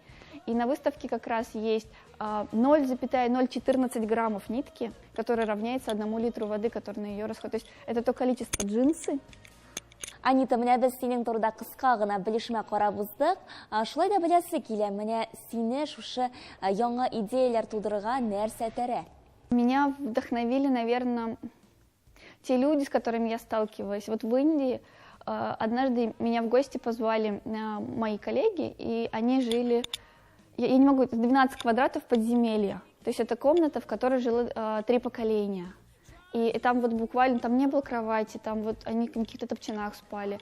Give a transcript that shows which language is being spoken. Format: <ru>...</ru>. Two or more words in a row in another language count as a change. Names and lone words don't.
<ru>И на выставке как раз есть 0,014 граммов нитки, которая равняется 1 литру воды, который на ее расход. То есть это то количество джинсы.</ru> <tt>Анита, менә без синең турыда кыска гына белешмә карап уздык. Шулай да беләсе килә, менә сине шушы яңа идеяләр тудырырга нәрсә тәрә?</tt> <ru>Меня вдохновили, наверное, те люди, с которыми я сталкивалась. Вот в Индии однажды меня в гости позвали мои коллеги, и они жили, я не могу, 12 квадратов подземелья. То есть это комната, в которой жило 3 поколения. И там вот буквально, там не было кровати, там вот они в каких-то топчанах спали.</ru>